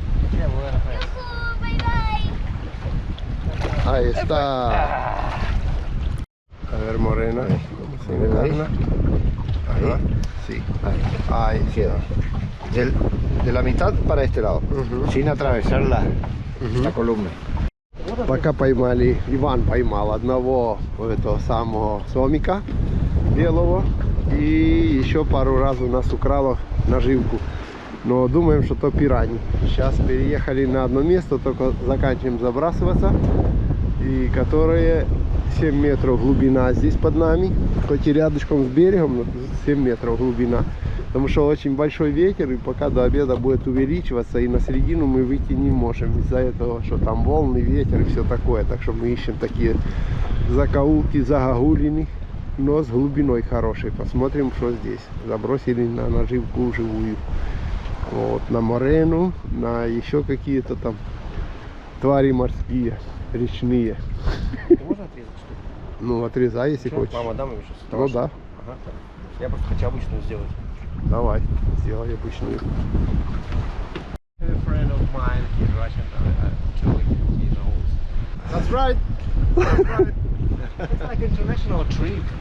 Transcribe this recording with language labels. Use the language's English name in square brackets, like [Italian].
[Spanish] Yujú, bye bye. Ahí está. A ver, morena, ¿cómo se encarna? Ajá, sí. Ahí queda. De la mitad para este lado, sin atravesar la columna. [Russian] Пока поймали, Иван поймал одного этого самого сомика белого, и еще пару раз у нас украло наживку. Но думаем, что то пираньи. Сейчас переехали на одно место, только заканчиваем забрасываться, и которые 7 метров глубина здесь под нами, хоть и рядышком с берегом, но 7 метров глубина. Потому что очень большой ветер, и пока до обеда будет увеличиваться, и на середину мы выйти не можем из-за этого, что там волны, ветер и все такое. Так что мы ищем такие закоулки, загогулины, но с глубиной хорошей. Посмотрим, что здесь. Забросили на наживку живую. Вот, на морену, на еще какие-то там твари морские, речные. Можно отрезать, что ли? Ну, отрезай, если хочешь. Мама, дам ему сейчас. Ну да. Ага. Я просто хочу обычную сделать. Давай, сделай обычную. [English] A friend of mine, he's Russian, actually, he knows. That's right. That's right. It's like international trip.